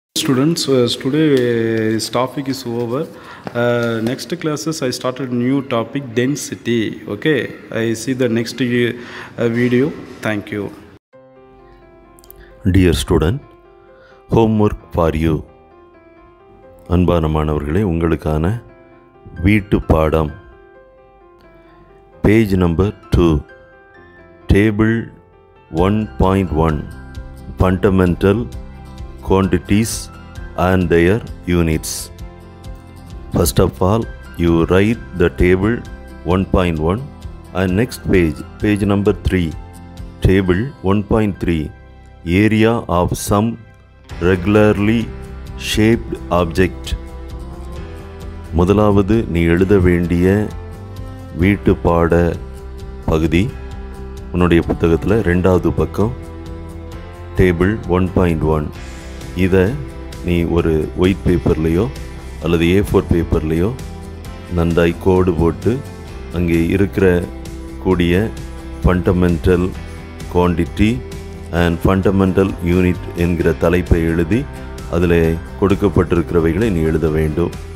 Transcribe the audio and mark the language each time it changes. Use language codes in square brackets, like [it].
[en] Students, today this topic is over. Next classes I started new topic, density. Okay, I see the next video. Thank you. Dear student, homework for you. [ta] அன்பான மாணவர்களே, உங்களுக்கான வீட்டு பாடம் page number 2, table 1.1, fundamental [en] quantities and their units. First of all, you write the table 1.1 and next page number 3, table 1.3, area of some regularly shaped object. [ta] முதலாவது நீ எழுத வேண்டிய வீட்டு பாட பகுதி உன்னுடைய புத்தகத்தில் 2வது பக்கம் டேபிள் 1.1. இதை நீ ஒரு ஒயிட் பேப்பர்லேயோ அல்லது A4 பேப்பர்லேயோ நன்றாய் கோடு போட்டு அங்கே இருக்கிற கூடிய [en] fundamental quantity and fundamental unit [ta] என்கிற தலைப்பை எழுதி அதில் கொடுக்கப்பட்டிருக்கிறவைகளை நீ எழுத வேண்டும்.